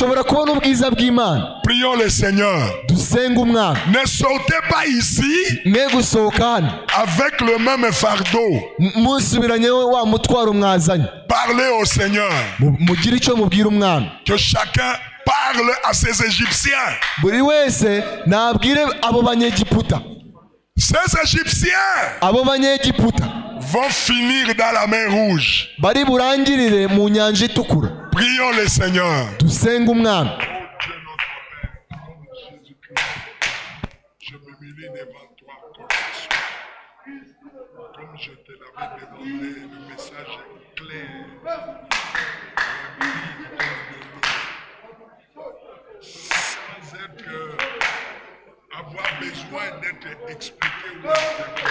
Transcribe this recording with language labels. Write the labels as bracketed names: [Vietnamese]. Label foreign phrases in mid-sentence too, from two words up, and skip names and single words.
[French] Prions le Seigneur. Ne sortez pas ici avec le même fardeau. Parlez au Seigneur. Que chacun parle à ces Égyptiens. [Kinyarwanda] buri wese nabwire abo banyegiputa. [French] Ces Égyptiens [Kinyarwanda] abo banyegiputa [French] vont finir dans la mer rouge. [Kinyarwanda] bari burangirire mu nyanja itukura. [French] Prions le Seigneur. [Kinyarwanda] Dusenga umwami. [French] Je m'humilie devant toi comme je te l'avais demandé. Le message est clair. Sans être avoir besoin d'être expliqué ou interprété.